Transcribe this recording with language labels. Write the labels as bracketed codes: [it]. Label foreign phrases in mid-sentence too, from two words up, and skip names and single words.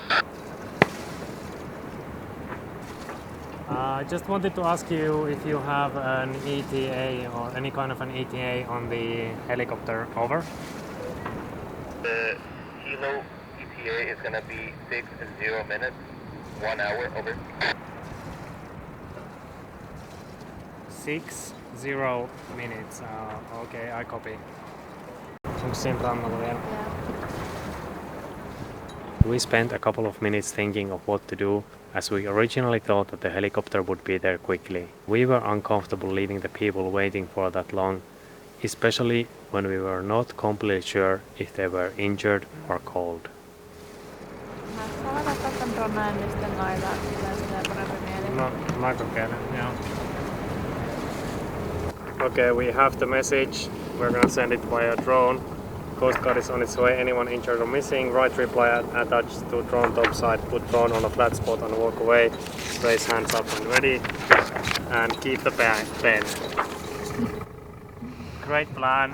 [en] I just wanted to ask you if you have an ETA or any kind of an ETA on the helicopter, over? The Hilo ETA is going to be 60 minutes, 1 hour, over. 60 minutes. Okay, I copy. [fi] Onko siinä rannalla vielä? [en] We spent a couple of minutes thinking of what to do, as we originally thought that the helicopter would be there quickly. We were uncomfortable leaving the people waiting for that long, especially when we were not completely sure if they were injured or cold. [fi] Mä voin ottaa tän dronen ja sitten noita, tulee parempi mieli. No, mä kokeilen, joo. [en] Okay, we have the message. We're gonna send it via drone. Coast Guard is on its way. Anyone injured or missing? Right reply attached to drone topside. Put drone on a flat spot and walk away. Raise hands up when ready. And keep the pen. Great plan.